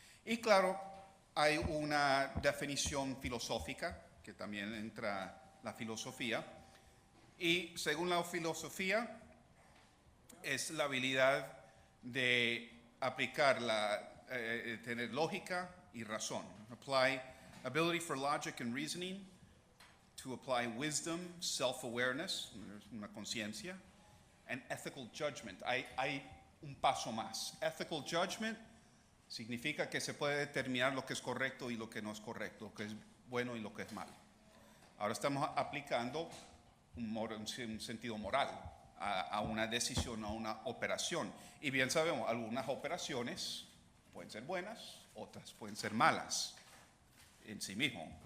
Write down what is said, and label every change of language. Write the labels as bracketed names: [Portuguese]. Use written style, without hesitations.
[Spanish] Y claro, hay una definición filosófica, que también entra la filosofía, y según la filosofía es la habilidad de aplicar, tener lógica y razón. [English] Ability for logic and reasoning, to apply wisdom, self-awareness, [Spanish] una conciencia, [English] and ethical judgment. [Spanish] Hay un paso más. Ethical judgment significa que se puede determinar lo que es correcto y lo que no es correcto, lo que es bueno y lo que es malo. Ahora estamos aplicando un sentido moral a una decisión, a una operación. Y bien sabemos, algunas operaciones pueden ser buenas, otras pueden ser malas en sí mismo.